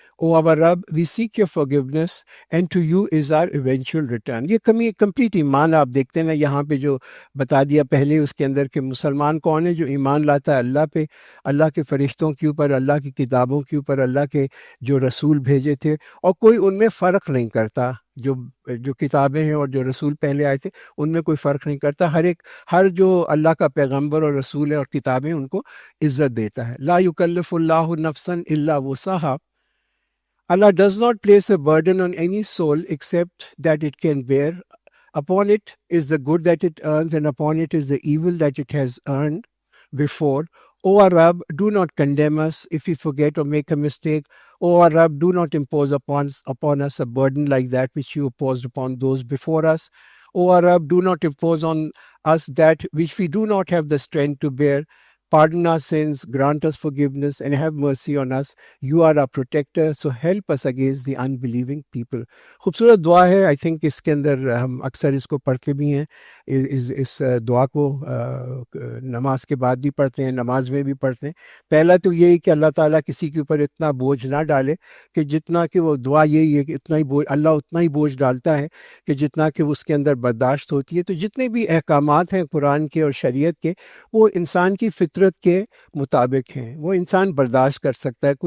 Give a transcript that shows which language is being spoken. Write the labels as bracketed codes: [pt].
[en] O our Rabb, we seek your forgiveness, and to you is our eventual return. [ur] یہ complete ایمان آپ دیکھتے ہیں نا یہاں پہ جو بتا دیا پہلے اس کے اندر کہ مسلمان کون ہے؟ جو ایمان لاتا ہے اللہ پہ، اللہ کے فرشتوں کے اوپر، اللہ کی کتابوں کے اوپر، اللہ کے جو رسول بھیجے تھے، اور کوئی ان میں فرق نہیں کرتا. جو کتابیں ہیں اور جو رسول پہلے آئے تھے ان میں کوئی فرق نہیں کرتا. ہر جو اللہ کا پیغمبر اور رسول ہے اور کتابیں ان کو عزت دیتا ہے. [ar] لا یکلف اللہ نفسا الا وسعها. [en] Allah does not place a burden on any soul except that it can bear. Upon it is the good that it earns, and upon it is the evil that it has earned before. O our Rabb, do not condemn us if we forget or make a mistake. O our Rabb, do not impose upon us a burden like that which you imposed upon those before us. O our Rabb, do not impose on us that which we do not have the strength to bear. Pardon our sins, grant us forgiveness, and have mercy on us. You are our protector, so help us against the unbelieving people. [ur] خوبصورت دعا ہے. I think اس کے اندر ہم اکثر اس کو پڑھتے بھی ہیں. اس دعا کو نماز کے بعد بھی پڑھتے ہیں، نماز میں بھی پڑھتے ہیں. پہلا تو یہی کہ اللہ تعالیٰ کسی کے اوپر اتنا بوجھ نہ ڈالے کہ جتنا کہ وہ دعا یہی ہے کہ اللہ اتنا ہی بوجھ ڈالتا ہے کہ جتنا کہ اس کے اندر برداشت ہوتی ہے. تو جتنے بھی احکامات ہیں قرآن کے اور شریعت کے، وہ انسان کی فطرت کے مطابق ہیں، وہ انسان برداشت کر سکتا ہے.